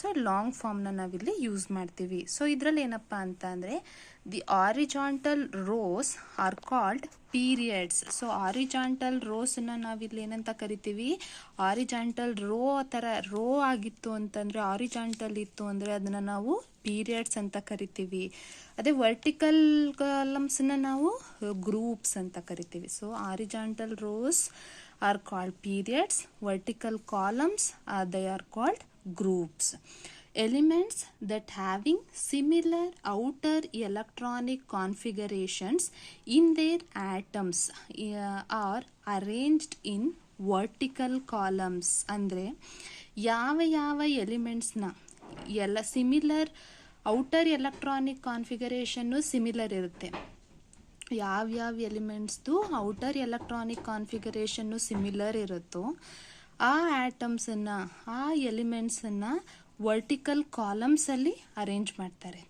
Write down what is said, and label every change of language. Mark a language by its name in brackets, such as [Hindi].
[Kannada] So long ಫಾರ್ಮ್ನ ನಾವಿಲ್ಲಿ use ಮಾಡ್ತೀವಿ. ಸೊ ಇದರಲ್ಲಿ ಏನಪ್ಪ ಅಂತ ಅಂದರೆ [English] The horizontal rows are called periods. [Kannada] So horizontal ರೋಸನ್ನು ನಾವಿಲ್ಲಿ ಏನಂತ ಕರಿತೀವಿ, ಆರಿಜಾಂಟಲ್ ರೋ ಥರ ರೋ ಆಗಿತ್ತು ಅಂತಂದರೆ, ಆರಿಜಾಂಟಲ್ ಇತ್ತು ಅಂದರೆ ಅದನ್ನು ನಾವು ಪೀರಿಯಡ್ಸ್ ಅಂತ ಕರಿತೀವಿ. ಅದೇ ವರ್ಟಿಕಲ್ ಕಾಲಮ್ಸನ್ನ ನಾವು ಗ್ರೂಪ್ಸ್ ಅಂತ ಕರಿತೀವಿ. [English] So horizontal rows are called periods, vertical columns they are called groups. Elements that having similar outer electronic configurations in their atoms are arranged in vertical columns. [Kannada] ಅಂದರೆ ಯಾವ ಎಲಿಮೆಂಟ್ಸ್ನ ಎಲ್ಲ similar outer electronic configuration similar ಇರುತ್ತೆ, ಯಾವ್ಯಾವ ಎಲಿಮೆಂಟ್ಸ್ದು outer electronic configuration similar ಇರುತ್ತೋ ಆ ಆಟಮ್ಸನ್ನು, ಆ ಎಲಿಮೆಂಟ್ಸನ್ನು vertical ಕಾಲಮ್ಸಲ್ಲಿ arrange ಮಾಡ್ತಾರೆ.